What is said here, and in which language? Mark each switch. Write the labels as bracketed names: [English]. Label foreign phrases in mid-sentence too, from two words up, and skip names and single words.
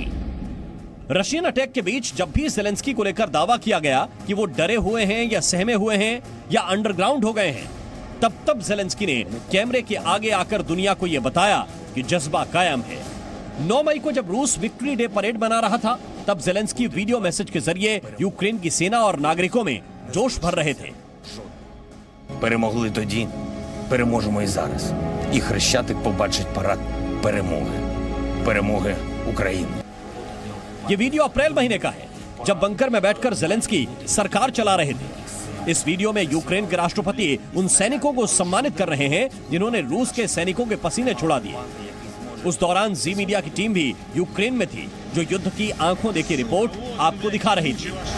[English] Russian attack [Hindi] के बीच जब भी ज़ेलेंस्की को लेकर दावा किया गया कि वो डरे हुए हैं या सहमे हुए हैं या अंडरग्राउंड हो गए हैं, तब ज़ेलेंस्की ने कैमरे के आगे आकर दुनिया को यह बताया कि जज्बा कायम है। 9 मई को जब रूस विक्ट्री डे परेड मना रहा था, तब ज़ेलेंस्की [English] video message [Hindi] के जरिए यूक्रेन की सेना और नागरिकों में जोश भर रहे थे। [Ukrainian] Перемогли тоді, переможемо і зараз. І Хрещатик побачить парад перемоги. Перемоги України. [Hindi] ये वीडियो अप्रैल महीने का है, जब बंकर में बैठकर ज़ेलेंस्की सरकार चला रहे थे। इस वीडियो में यूक्रेन के राष्ट्रपति उन सैनिकों को सम्मानित कर रहे हैं जिन्होंने रूस के सैनिकों के पसीने छुड़ा दिए। उस दौरान जी मीडिया की टीम भी यूक्रेन में थी, जो युद्ध की आंखों देखी रिपोर्ट आपको दिखा रही थी।